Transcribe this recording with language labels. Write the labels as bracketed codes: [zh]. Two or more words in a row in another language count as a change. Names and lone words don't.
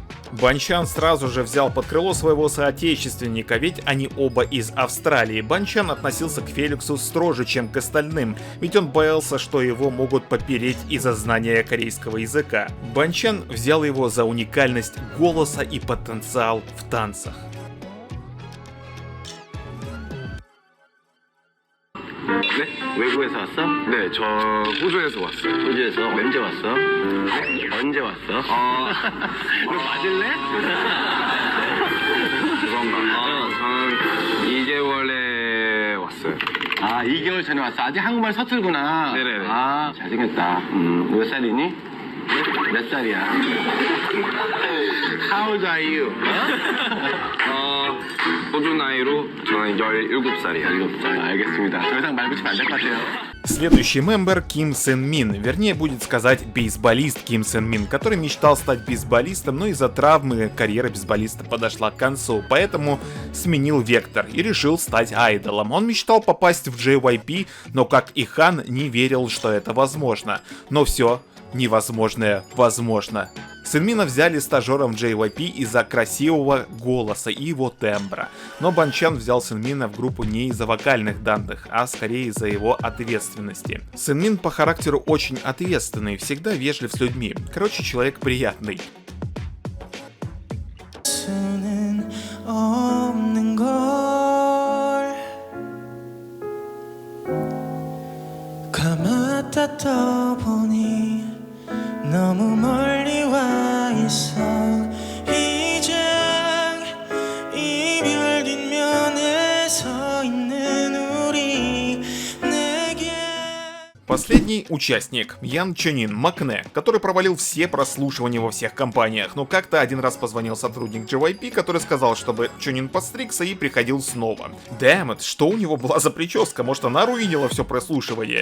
[ru] Банчан сразу же взял под крыло своего соотечественника, ведь они оба из Австралии. Банчан относился к Феликсу строже, чем к остальным, ведь он боялся, что его могут попереть из-за знания корейского языка. Банчан взял его за уникальность голоса и потенциал в танцах. [ko] 네? 외국에서 왔어? 네, 저 호주에서 왔어요. 호주에서? 언제 왔어? 언제 왔어? 너 맞을래? 그건가? 저는 2개월에 왔어요. 아, 2개월 전에 왔어. 아직 한국말 서툴구나. 네네네. 아, 잘생겼다. 몇 살이니? 몇 살이야? [en] How old are you? [ko] 호주 나이로 저는 17살이에요. 17살. 알겠습니다. 더 이상 말 붙이면 안 될 것 같아요. [ru] Следующий мембер Ким Сэн Мин, вернее будет сказать бейсболист Ким Сэн Мин, который мечтал стать бейсболистом, но из-за травмы карьера бейсболиста подошла к концу, поэтому сменил вектор и решил стать айдолом. Он мечтал попасть в JYP, но как и Хан не верил, что это возможно. Но все невозможное возможно. Сэнмина взяли стажером в JYP из-за красивого голоса и его тембра. Но Банчан взял Сэнмина в группу не из-за вокальных данных, а скорее из-за его ответственности. Сэнмин по характеру очень ответственный, всегда вежлив с людьми. Короче, человек приятный. [ko] 너무 멀리 와 있어 이제 이별 뒷면에 서 있는 우리 내게. [ru] Последний участник Ян Чонин, Макне, который провалил все прослушивания во всех компаниях, но как-то один раз позвонил сотрудник JYP, который сказал, чтобы Чонин подстригся и приходил снова. Дэмэт, что у него была за прическа? Может, она руинила все прослушивание?